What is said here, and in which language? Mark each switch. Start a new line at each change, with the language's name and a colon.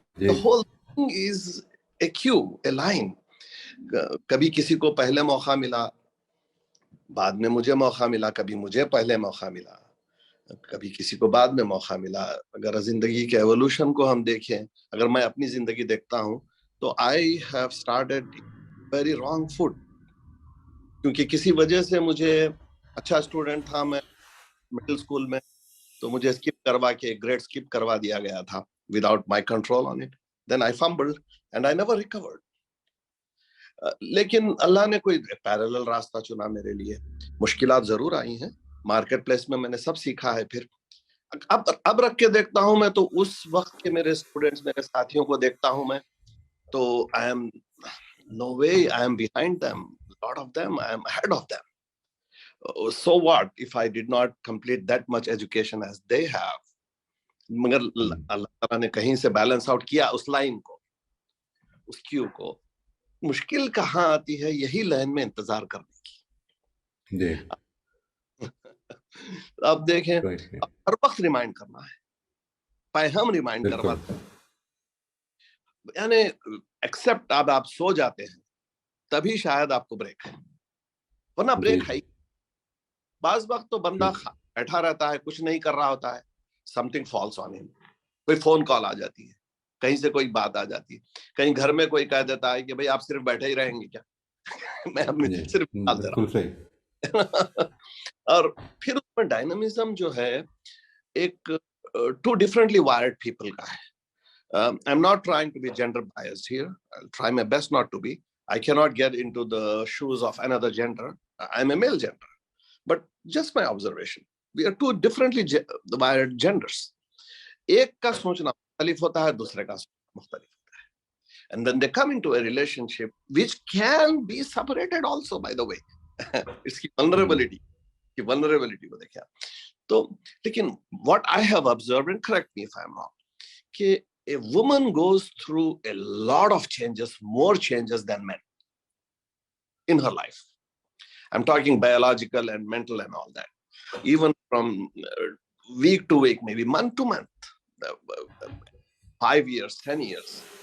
English: the whole thing is a queue, a line.
Urdu: کبھی کسی کو پہلے موقع ملا, بعد میں مجھے موقع ملا, کبھی مجھے پہلے موقع ملا, کبھی کسی کو بعد میں موقع ملا. اگر زندگی کے ایوولوشن کو ہم دیکھیں, اگر میں اپنی زندگی دیکھتا ہوں تو
English: I have started very wrong foot,
Urdu: کیونکہ کسی وجہ سے مجھے اچھا اسٹوڈنٹ تھا میں مڈل اسکول میں, تو مجھے اسکپ کروا کے گریڈ اسکپ کروا دیا گیا تھا
English: Without my control on it. Then I fumbled and I never recovered.
Urdu: لیکن اللہ نے کوئی پیرالل راستہ چنا میرے لیے. مشکلات ضرور آئی ہیں مارکیٹ پلیس میں نے سب سیکھا ہے. پھر اب رکھ کے دیکھتا ہوں میں تو اس وقت کے میرے اسٹوڈنٹس, میرے ساتھیوں کو دیکھتا ہوں میں تو
English: I am no way I am behind them. A lot of them I am ahead of them. So what if I did not complete that much education as they have?
Urdu: مگر اللہ تعالیٰ نے کہیں سے بیلنس آؤٹ کیا اس line کو, اس کیو کو. مشکل کہاں آتی ہے, یہی لائن میں انتظار کرنے کی. اب دیکھیں, ہر وقت ریمائنڈ کرنا ہے, پیغام ریمائنڈ کرواتے ہیں. یعنی ایکسپٹ اب آپ سو جاتے ہیں تبھی شاید آپ کو بریک ہے, ورنہ بریک ہے. بعض وقت تو بندہ بیٹھا رہتا ہے, کچھ نہیں کر رہا ہوتا ہے,
English: something falls on him,
Urdu: کوئی فون کال آ جاتی ہے, کہیں سے کوئی بات آ جاتی ہے, کہیں گھر میں کوئی کہہ دیتا ہے کہ بھئی آپ صرف بیٹھے ہی رہیں گے کیا, میں صرف ڈال دے رہا ہوں. اور پھر اس میں ڈائنامزم جو ہے ایک
English: ٹو differently wired people
Urdu: کا ہے.
English: I'm not trying to be gender biased here. I'll try my best not to be. I cannot get into the shoes of another gender. I'm a male gender. But just my observation. We are two differently wired genders.
Urdu: ایک کا سوچنا مختلف ہوتا ہے, دوسرے کا سوچنا مختلف ہوتا ہے.
English: And then they come into a relationship which can be separated also, by the way.
Urdu: اس کی vulnerability کو دیکھیں. تو لیکن
English: what I have observed, and correct me if I'm wrong,
Urdu: کہ
English: a woman goes through a lot of changes, more changes than men in her life. I'm talking biological and mental and all that. Even from week to week, maybe month to month, 5 years, 10 years.